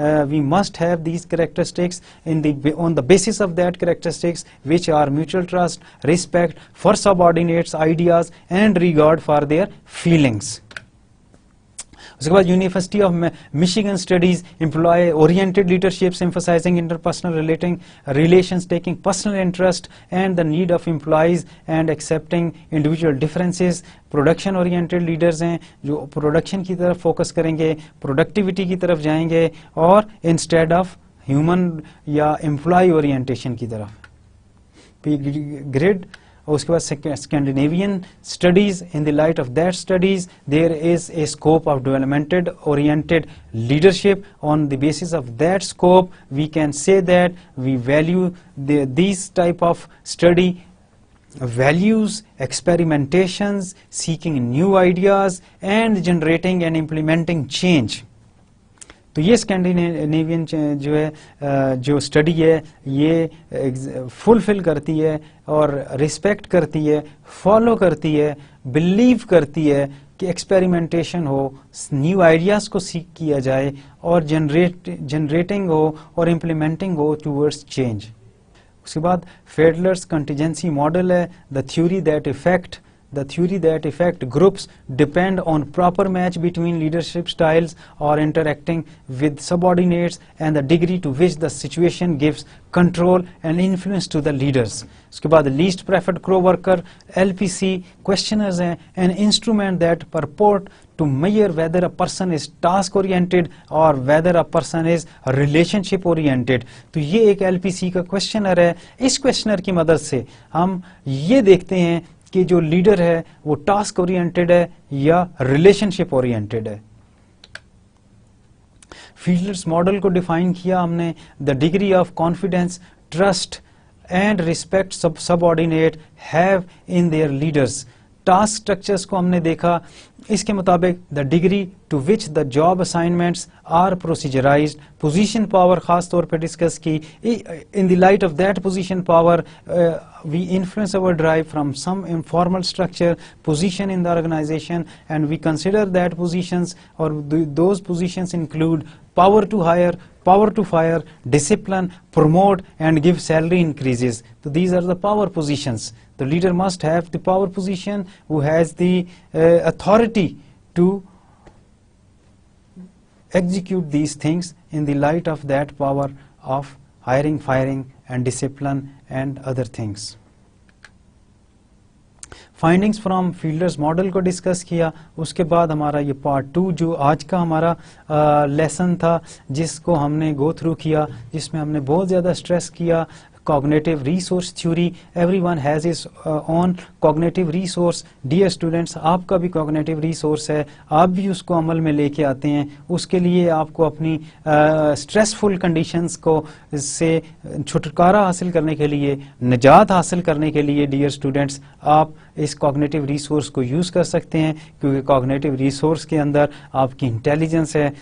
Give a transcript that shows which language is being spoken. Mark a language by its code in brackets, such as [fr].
[en] We must have these characteristics on the basis of that characteristics which are mutual trust, respect for subordinates ideas and regard for their feelings. [ur] اس کے بعد [en] University of Michigan studies employee oriented leaderships emphasizing interpersonal relations, taking personal interest and the need of employees and accepting individual differences. [ur] Production oriented leaders ہیں جو production کی طرف focus کریں گے, productivity کی طرف جائیں گے اور انسٹیڈ آف ہیومن یا امپلائی اورینٹیشن کی طرف. گریڈ. اس کے بعد Scandinavian studies. [en] In the light of that studies there is a scope of developmented oriented leadership. On the basis of that scope we can say that we value these type of study values, experimentations, seeking new ideas and generating and implementing change. [ur] تو یہ Scandinavian جو ہے جو study ہے یہ فلفل کرتی ہے اور ریسپیکٹ کرتی ہے, فالو کرتی ہے, بلیو کرتی ہے کہ ایکسپیریمنٹیشن ہو, نیو آئیڈیاز کو سیکھ کیا جائے اور جنریٹنگ ہو اور امپلیمنٹنگ ہو ٹورڈز چینج. اس کے بعد فیڈلرز کنٹیجنسی ماڈل ہے. [en] The theory that affect groups depend on proper match between leadership styles or interacting with subordinates and the degree to which the situation gives control and influence to the leaders. [ur] اس کے بعد [en] least preferred co-worker LPC questionnaires [ur] ہیں [en] an instrument that purport to measure whether a person is task oriented or whether a person is relationship oriented. [ur] تو یہ ایک LPC کا questionnaire ہے. اس questionnaire کی مدد سے ہم یہ دیکھتے ہیں کہ جو لیڈر ہے وہ ٹاسک اورینٹیڈ ہے یا ریلیشن شپ اورینٹیڈ ہے. فیلڈرز ماڈل کو ڈیفائن کیا ہم نے. [en] The degree of confidence, trust and respect subordinate have in their leaders. [ur] Task structures کو ہم نے دیکھا. اس کے مطابق [en] The degree to which the job assignments are procedurized. [ur] Position power خاص طور پہ ڈسکس کی. [en] In the light of that position power we influence our drive from some informal structure position in the organization, and we consider that positions or those positions include power to hire, power to fire, discipline, promote and give salary increases. So these are the power positions. The leader must have the power position who has the authority to execute these things in the light of that power of hiring, firing and discipline and other things. [ur] Findings from fielders model کو discuss کیا. اس کے بعد ہمارا یہ part 2 جو آج کا ہمارا لیسن تھا جس کو ہم نے گو تھرو کیا, جس میں ہم نے بہت زیادہ اسٹریس کیا cognitive resource theory. [en] Everyone has his own cognitive resource. [ur] Dear students, آپ کا بھی cognitive resource ہے, آپ بھی اس کو عمل میں لے کے آتے ہیں. اس کے لیے آپ کو اپنی stressful conditions کو سے چھٹکارا حاصل کرنے کے لیے, نجات حاصل کرنے کے لیے dear students آپ اس cognitive resource کو یوز کر سکتے ہیں, کیونکہ cognitive resource کے اندر آپ کی انٹیلیجنس ہے.